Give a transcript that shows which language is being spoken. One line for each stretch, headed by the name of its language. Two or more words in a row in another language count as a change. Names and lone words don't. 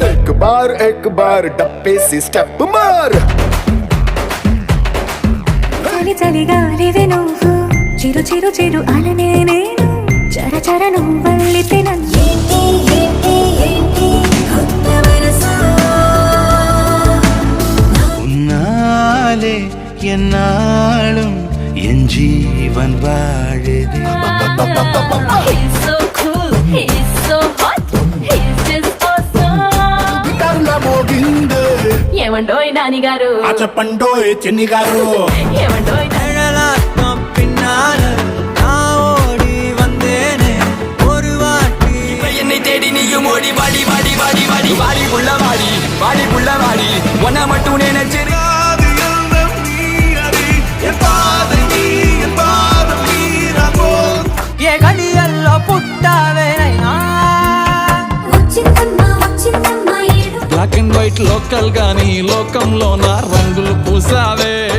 Hindi: एक बार डप्पे से स्टेप मार
Telugu: చలి చలిగాలివే నువ్వు చిరు చిరు చిరు అలనే నేను చర చర నువ్వల్లితే నన్ను
Tamil: உன்னாலே என்னாலும் என் ஜீவன் வாழுது
Telugu: ఏమండోయ్ నాని గారు చెప్పండోయ్ చెన్ని గారు ఏమండోయ్
Tamil: பின்னால நான் ஓடி வந்தேனே ஒரு வாட்டி என்னை தேடி நீயும் ஓடி வாடி வாடி வாடி வாடி வாடி புள்ள வாடி வாடி புள்ள வாடி உன்னை மட்டும் நினைச்சிரு
Telugu: ఏ గడియల్లో పుట్టావేనైనా
English: black and white
Telugu: లోకల్ గాని లోకంలో నా రంగులు పూసావే